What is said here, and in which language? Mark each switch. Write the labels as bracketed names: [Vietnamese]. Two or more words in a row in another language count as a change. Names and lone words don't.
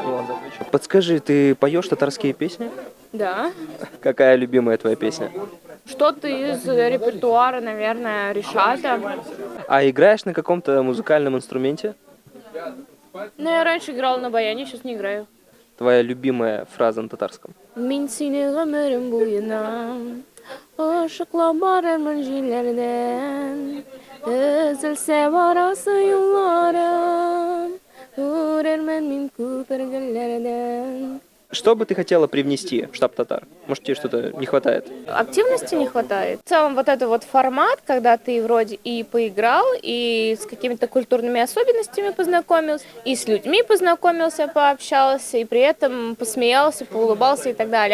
[Russian] Подскажи, ты поешь татарские песни? Да. Какая любимая твоя песня? Что-то из репертуара, наверное, Ришата. А играешь на каком-то музыкальном инструменте? Я раньше играла на баяне, сейчас не играю. Твоя любимая фраза на татарском? [Tatar] Мин сине гомерим буйнам, ошыклар манжилерден, өзелсе барасы юлларым, күрермен мин күп эргеллерден. [Russian] Что бы ты хотела привнести в штаб татар? Может, тебе что-то не хватает? Активности не хватает. В целом этот формат, когда ты вроде и поиграл, и с какими-то культурными особенностями познакомился, и с людьми познакомился, пообщался, и при этом посмеялся, поулыбался и так далее.